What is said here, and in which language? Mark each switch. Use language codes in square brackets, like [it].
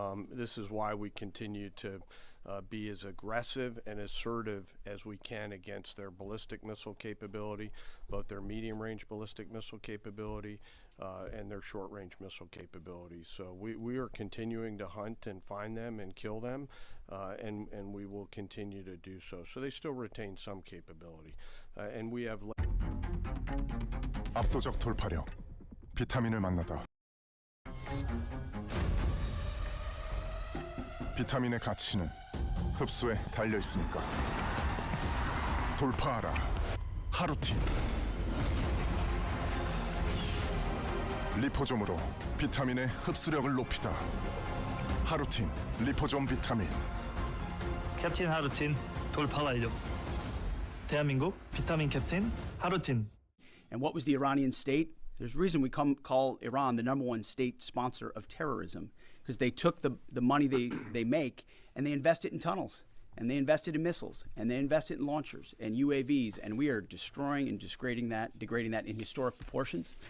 [en] This is why we continue to be as aggressive and assertive as we can against their ballistic missile capability, both their medium-range ballistic missile capability and their short-range missile capability. So we are continuing to hunt and find them and kill them, and we will continue to do so. So they still retain some capability. And we have... [ko] 압도적 돌파력, 비타민을 만나다. 비타민의 가치는 흡수에 달려 있으니까. 돌파하라. 하루티. 리포점으로 비타민의 흡수력을 높이다. 하루틴 리포존 비타민. 캡틴 하루틴 돌파 완료. 대한민국 비타민 캡틴 하루틴. [en] And what was the Iranian state? There's a reason we call Iran the #1 state sponsor of terrorism, because they took the money they make and they invest it in tunnels, and they invested in missiles, and they invested in launchers and UAVs, and we are destroying and degrading that in historic proportions.